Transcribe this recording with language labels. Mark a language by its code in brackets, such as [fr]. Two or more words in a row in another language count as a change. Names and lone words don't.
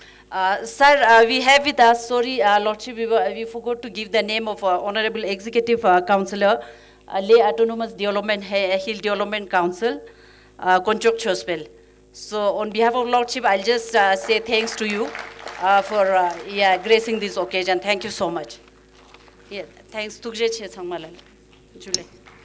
[en] Sir, we have with us, sorry, Lordship, we forgot to give the name of Honorable Executive Councillor, Leh Autonomous Development, Hill Development Council, Konchok Chospel. So on behalf of Lordship, I'll just say thanks to you for gracing this occasion. Thank you so much. Yeah, thanks. [lbj] Tukje che changmalal. Jule.